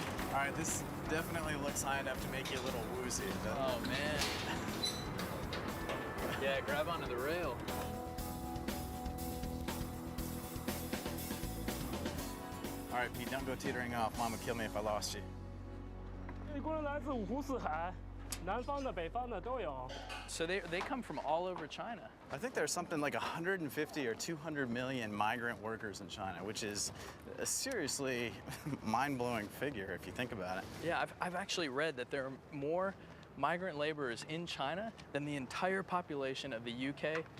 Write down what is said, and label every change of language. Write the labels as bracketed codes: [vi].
[en] All right, this definitely looks high enough to make you a little woozy. Oh, man. Yeah, grab onto the rail. All right, Pete, don't go teetering off. Mom would kill me if I lost you. [zh] 一共来自五湖四海，南方的、北方的都有。 [en] So they come from all over China. I think there's something like 150 or 200 million migrant workers in China, which is a seriously mind-blowing figure if you think about it. Yeah, I've actually read that there are more migrant laborers in China than the entire population of the UK,